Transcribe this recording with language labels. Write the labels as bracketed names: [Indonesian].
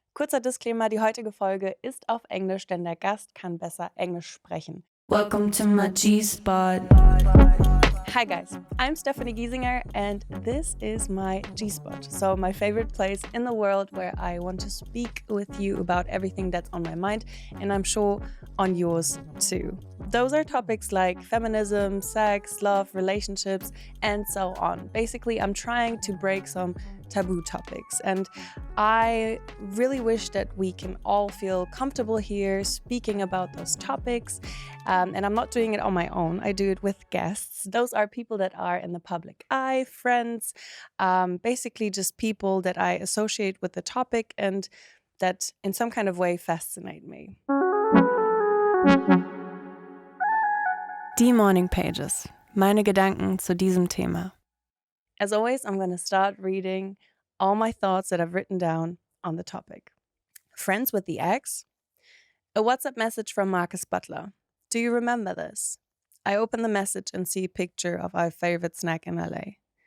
[German] Kurzer Disclaimer, die heutige Folge ist auf Englisch, denn der Gast kann besser Englisch sprechen. [English] Welcome to my G Spot. Hi guys, I'm Stefanie Giesinger and this is my G Spot. So my favorite place in the world where I want to speak with you about everything that's on my mind, and I'm sure on yours too. Those are topics like feminism, sex, love, relationships, and so on. Basically, I'm trying to break some taboo topics, and I really wish that we can all feel comfortable here speaking about those topics. And I'm not doing it on my own. I do it with guests. Those are people that are in the public eye, friends, basically just people that I associate with the topic and that in some kind of way fascinate me. [German] Die Morning Pages. Meine Gedanken zu diesem Thema. [English] As always, I'm going to start reading all my thoughts that I've written down on the topic. Friends with the ex? A WhatsApp message from Marcus Butler. Do you remember this? I open the message and see a picture of our favorite snack in LA.